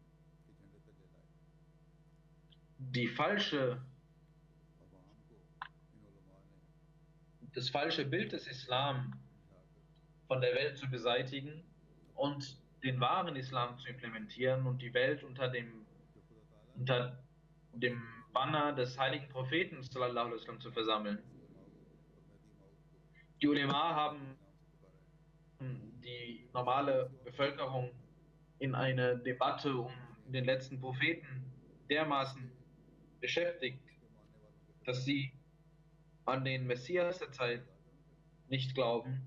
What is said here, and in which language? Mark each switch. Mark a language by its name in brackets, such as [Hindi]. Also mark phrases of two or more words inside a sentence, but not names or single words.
[German] das falsche Bild des Islam von der Welt zu beseitigen und den wahren Islam zu implementieren und die Welt unter dem Banner des heiligen Propheten [Arabic] صلى الله عليه وسلم [German] zu versammeln. Die Ulema haben die normale Bevölkerung in eine Debatte um den letzten Propheten dermaßen beschäftigt, dass sie an den Messias der Zeit nicht glauben.